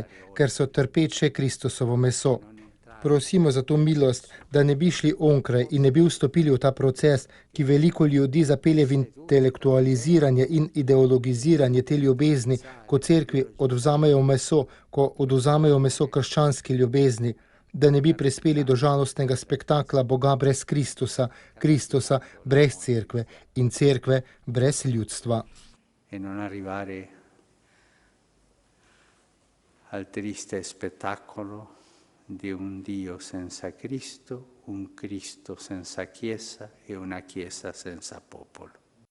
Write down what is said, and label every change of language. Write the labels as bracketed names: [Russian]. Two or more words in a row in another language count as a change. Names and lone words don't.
[Slovenian] Ker so trpeče Kristusovo meso. Prosimo za to milost, da ne bi šli onkraj in ne bi vstopili v ta proces, ki veliko ljudi zapelje v intelektualiziranje in ideologiziranje te ljubezni, ko cerkvi odvzamejo meso, ko odvzamejo meso krščanski ljubezni, da ne bi prispeli do žalostnega spektakla Boga brez Kristusa, Kristusa brez cerkve in cerkve brez ljudstva. [Italian] E non arrivare al triste spettacolo di un Dio senza Cristo, un Cristo senza Chiesa e una Chiesa senza popolo.